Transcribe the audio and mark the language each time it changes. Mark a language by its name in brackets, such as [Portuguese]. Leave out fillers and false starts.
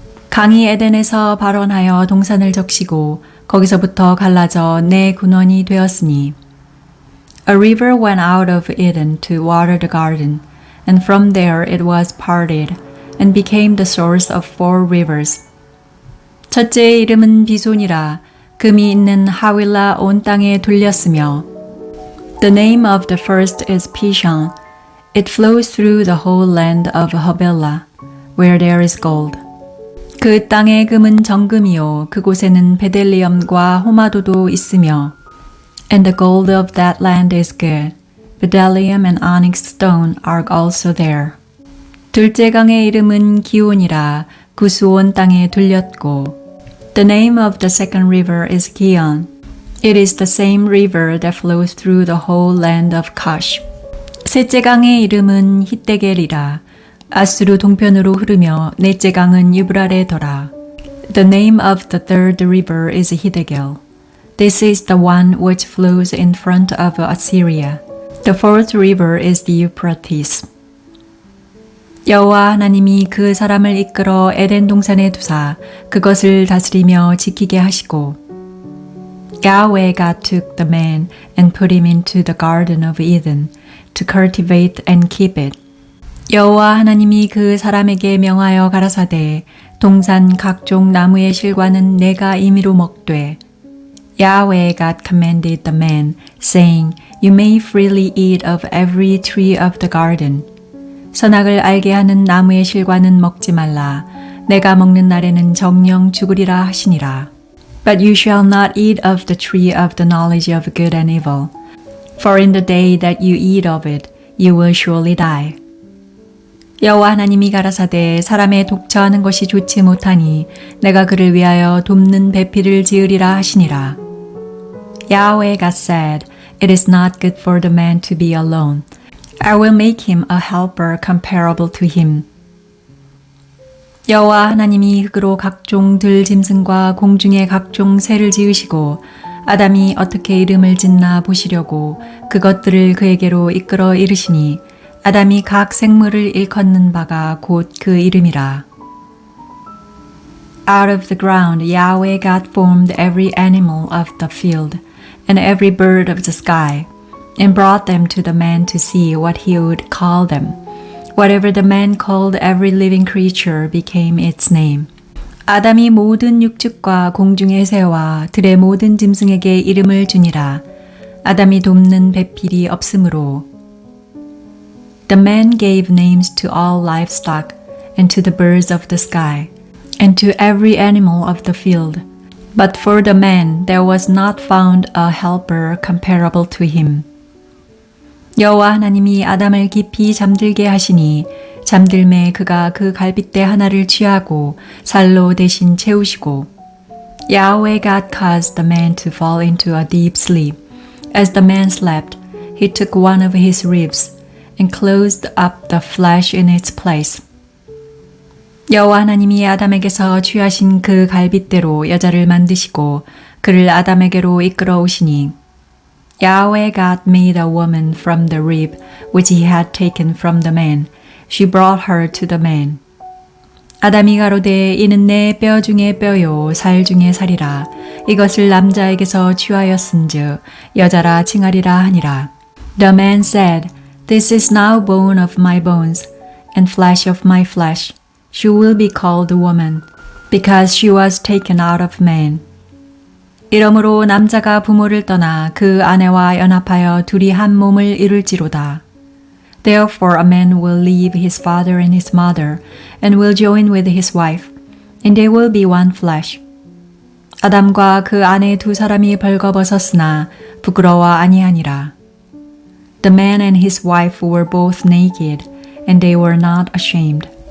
[Korean] 강이 에덴에서 발원하여 동산을 적시고 거기서부터 갈라져 네 군원이 되었으니 [English] A river went out of Eden to water the garden, and from there it was parted and became the source of 4 rivers. [Korean] 첫째의 이름은 비손이라 금이 있는 하윌라 온 땅에 돌렸으며 [English] The name of the first is Pishon. It flows through the whole land of Havilah, where there is gold. [Korean] 그 땅의 금은 정금이요 그곳에는 베델리엄과 호마도도 있으며 [English] And the gold of that land is good. Bdellium and onyx stone are also there. [Korean] 둘째 강의 이름은 기온이라 구스온 땅에 돌렸고 [English] The name of the second river is Gihon. It is the same river that flows through the whole land of Cush. [Korean] 셋째 강의 이름은 히데겔이라 아수르 동편으로 흐르며 넷째 강은 유브라레더라. [English] The name of the third river is Hidegel. This is the one which flows in front of Assyria. The fourth river is the Euphrates. [Korean] 여호와 하나님이 그 사람을 이끌어 에덴 동산에 두사 그것을 다스리며 지키게 하시고 [English] Yahweh God took the man and put him into the garden of Eden to cultivate and keep it. [Korean] 여호와 하나님이 그 사람에게 명하여 가라사대 동산 각종 나무의 실과는 내가 임의로 먹되 [English] Yahweh God commanded the man, saying, You may freely eat of every tree of the garden. [Korean] 선악을 알게 하는 나무의 실과는 먹지 말라. 내가 먹는 날에는 정녕 죽으리라 하시니라. [English] But you shall not eat of the tree of the knowledge of good and evil. For in the day that you eat of it, you will surely die. [Korean] 여호와 하나님이 가라사대 사람의 독처하는 것이 좋지 못하니 내가 그를 위하여 돕는 배필을 지으리라 하시니라. [English] Yahweh God said, It is not good for the man to be alone. I will make him a helper comparable to him. [Korean] 여호와 하나님이 흙으로 각종 들짐승과 공중의 각종 새를 지으시고 아담이 어떻게 이름을 짓나 보시려고 그것들을 그에게로 이끌어 이르시니 아담이 각 생물을 일컫는 바가 곧 그 이름이라. [English] Out of the ground Yahweh God formed every animal of the field and every bird of the sky and brought them to the man to see what he would call them. Whatever the man called every living creature became its name. [Korean] 아담이 모든 육축과 공중의 새와 들의 모든 짐승에게 이름을 주니라. 아담이 돕는 배필이 없으므로. [English] The man gave names to all livestock and to the birds of the sky and to every animal of the field. But for the man there was not found a helper comparable to him. [Korean] 여호와 하나님이 아담을 깊이 잠들게 하시니 잠들매 그가 그 갈빗대 하나를 취하고 살로 대신 채우시고 [English] Yahweh God caused the man to fall into a deep sleep. As the man slept, he took one of his ribs and closed up the flesh in its place. [Korean] 여호와 하나님이 아담에게서 취하신 그 갈빗대로 여자를 만드시고 그를 아담에게로 이끌어 오시니 [English] Yahweh God made a woman from the rib which he had taken from the man. She brought her to the man. [Korean] 아담이 가로되 이는 내 뼈 중에 뼈요 살 중에 살이라. 이것을 남자에게서 취하였은즉 여자라 칭하리라 하니라. [English] The man said, This is now bone of my bones and flesh of my flesh. She will be called woman because she was taken out of man. [Korean] 이러므로 남자가 부모를 떠나 그 아내와 연합하여 둘이 한 몸을 이룰지로다. [English] Therefore a man will leave his father and his mother and will join with his wife, and they will be one flesh. [Korean] 아담과 그 아내 두 사람이 벌거벗었으나 부끄러워 아니하니라. [English] The man and his wife were both naked, and they were not ashamed.